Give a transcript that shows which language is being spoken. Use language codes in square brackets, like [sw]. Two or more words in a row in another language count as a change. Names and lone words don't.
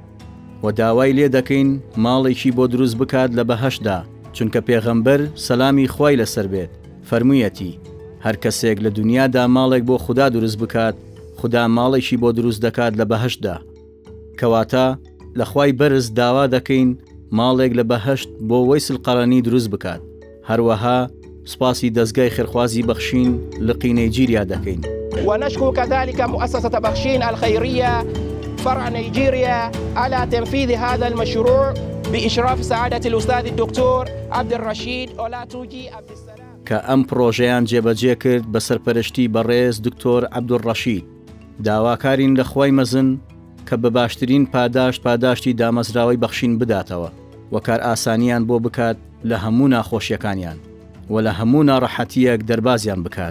[ckb] و داوای لێ دەکەین ماڵێکی بۆ دروست بکات لە بەهەشدا، چونکە پێغەمبەر سەلامی خوای لەسەر بێت فەرموویەتی هەر کەسێک لە دنیادا ماڵێک بۆ خوددا دروست بکات، خوددا ماڵێکی بۆ دروست دەکات لە بەهەشدا. کەواتە لە خوای بەرز داوا دەکەین ماڵێک لە بەهەشت بۆ وەیس القەڕەنی دروست بکات. هەروەها سپاسی دەستگای خێرخوازی بەخشین لقی نەیجیریا دەکەین. [ar] ونشكر كذلك مؤسسة بخشين الخيرية فرع نيجيريا على تنفيذ هذا المشروع بإشراف سعادة الأستاذ الدكتور عبد الرشيد أولاتوجي عبد السلام [ckb] کە ئەم پرۆژەیان جێبەجێ کرد بە سەرپەرشتی بەڕێز دکتۆر عەبدوڕەشید. داواکارین لە خوای مەزن کە بە باشترین پاداشتی دامەزراوەی بەخشین بداتەوە و کار ئاسانیان بۆ بکات لە هەموو ناخۆشیەکانیان و لە هەموو ناڕەحەتیەک دەربازیان بکات.